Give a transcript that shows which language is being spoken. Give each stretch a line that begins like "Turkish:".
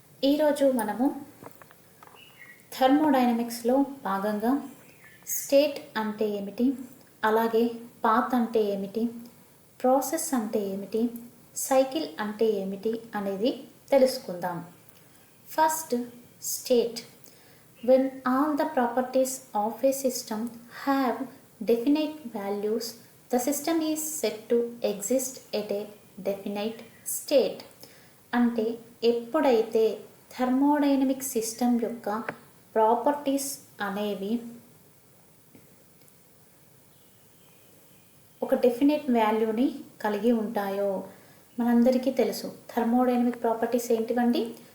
Telugu: ఈరోజు మనము థర్మోడైనమిక్స్లో భాగంగా స్టేట్ అంటే ఏమిటి, అలాగే పాత్ అంటే ఏమిటి, ప్రాసెస్ అంటే ఏమిటి, సైకిల్ అంటే ఏమిటి అనేది తెలుసుకుందాం.
English: First, state. When all the properties of a system have definite values, the system is said to exist at a definite state.
Telugu: అంటే ఎప్పుడైతే థర్మోడైనమిక్ సిస్టమ్ యొక్క ప్రాపర్టీస్ అనేవి ఒక డెఫినెట్ వాల్యూని కలిగి ఉంటాయో, మనందరికీ తెలుసు థర్మోడైనమిక్ ప్రాపర్టీస్ ఏంటివండి?